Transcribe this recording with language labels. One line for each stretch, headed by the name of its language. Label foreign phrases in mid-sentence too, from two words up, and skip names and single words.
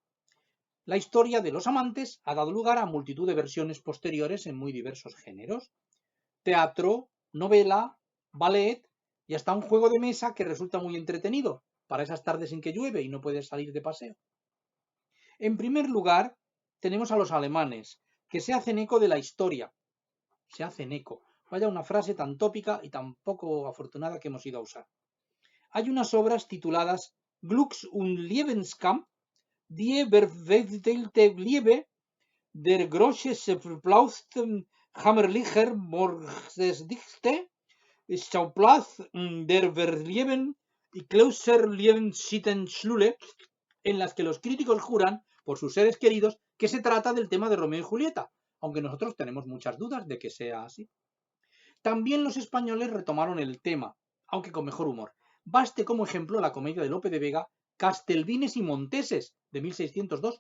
Spanish: La historia de Los amantes ha dado lugar a multitud de versiones posteriores en muy diversos géneros: teatro, novela, ballet y hasta un juego de mesa que resulta muy entretenido para esas tardes en que llueve y no puedes salir de paseo. En primer lugar, tenemos a los alemanes, que se hacen eco de la historia. Se hacen eco. Vaya una frase tan tópica y tan poco afortunada que hemos ido a usar. Hay unas obras tituladas Glücks- und Lebenskampf, Die verwechselte Liebe, Der große verblauste Hammerlicher Morgendichte, Schauplatz der Verlieben y Klauser Lebensschule, en las que los críticos juran, por sus seres queridos, que se trata del tema de Romeo y Julieta, aunque nosotros tenemos muchas dudas de que sea así. También los españoles retomaron el tema, aunque con mejor humor. Baste como ejemplo la comedia de Lope de Vega, Castelvines y Monteses, de 1602.